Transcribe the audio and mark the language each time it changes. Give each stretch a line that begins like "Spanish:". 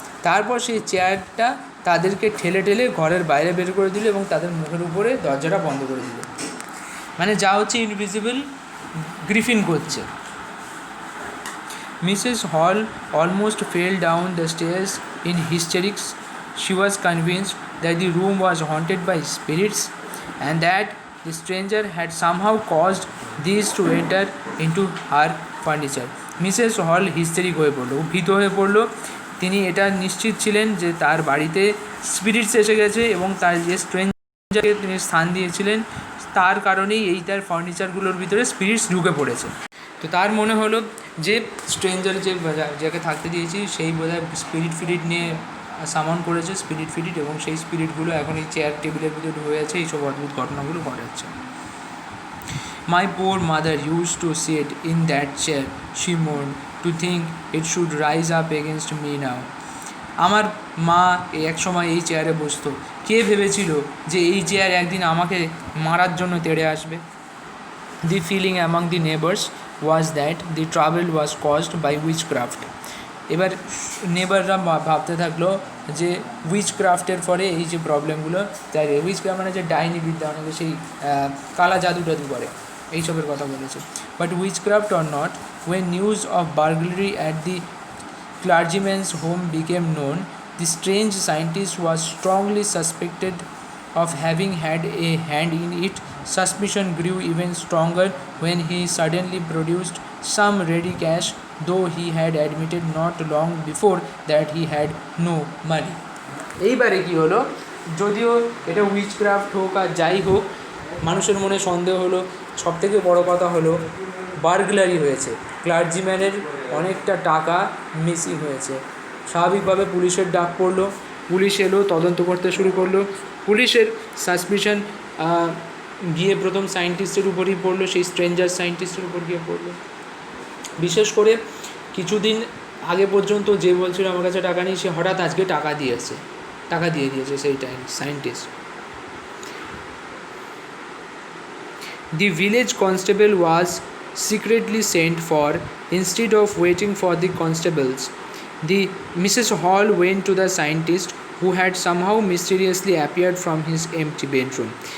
Bangla: তারপর সেই চেয়ারটা তাদেরকে ঠেলে ঘরের বাইরে বের করে দিল এবং তাদের মুখের উপরে দরজাটা বন্ধ করে দিল। মানে যা হচ্ছে ইনভিজিবল গ্রিফিন করছে।
English: Mrs Hall almost fell down the stairs in hysterics. She was convinced that the room was haunted by spirits and that the stranger had somehow caused these to enter into her furniture.
Bangla: Mrs হল হিস্টেরিক হয়ে পড়লো, ভীত হয়ে পড়লো। তিনি এটা নিশ্চিত ছিলেন যে তার বাড়িতে স্পিরিটস এসে গেছে এবং তার যে স্ট্রেঞ্জারকে তিনি স্থান দিয়েছিলেন তার কারণেই এই তার ফার্নিচারগুলোর ভিতরে স্পিরিটস ঢুকে পড়েছে। তো তার মনে হলো যে স্ট্রেঞ্জার যাকে থাকতে দিয়েছি সেই বোধহয় স্পিরিট নিয়ে সামন করেছে, স্পিরিট এবং সেই স্পিরিটগুলো এখন এই চেয়ার টেবিলের ভিতরে ঢুকে আছে, এইসব অদ্ভুত ঘটনাগুলো ঘটাচ্ছে।
English: My poor mother used to sit in that chair, she mourned, to think it should rise up against me now.
Bangla: আমার মা এক সময় এই চেয়ারে বসতো, কে ভেবেছিল যে এই চেয়ার একদিন আমাকে মারার জন্য তেড়ে আসবে।
English: The feeling among the neighbors was that the trouble was caused by witchcraft.
Bangla: এবার নেবাররা ভাবতে থাকলো যে উইচক্রাফটের ফলে এই যে প্রবলেমগুলো, তাই উইচক্রাফট মানে যে ডাইনি বিদ্যা, অনেকে সেই কালা জাদু করে এইসবের কথা বলেছে।
English: But witchcraft or not, when news of burglary at the clergyman's home became known, the strange scientist was strongly suspected of having had a hand in it. Suspicion grew even stronger when he suddenly produced some ready cash, though he had admitted not long before that he had no money.
Bangla: এইবারে কি হলো, যদিও এটা witchcraft হোক আর যাই হোক, মানুষের মনে সন্দেহ হলো। সবথেকে বড় কথা হলো বার্গলারি হয়েছে, ক্লার্জিম্যানের অনেকটা টাকা মিসিং হয়েছে। স্বাভাবিকভাবে পুলিশের ডাক পড়লো, পুলিশ এলো, তদন্ত করতে শুরু করলো। পুলিশের সাসপিশন গিয়ে প্রথম সায়েন্টিস্টের উপরই পড়লো, সেই স্ট্রেঞ্জার সায়েন্টিস্টের উপর গিয়ে পড়লো। বিশেষ করে কিছুদিন আগে পর্যন্ত যে বলছিল আমার কাছে টাকা নেই, সে হঠাৎ আজকে টাকা দিয়ে দিয়েছে সেই scientist.
English: The village constable was secretly sent for. Instead of waiting for the constables, the Mrs. Hall went to the scientist, who had somehow mysteriously appeared from his empty bedroom.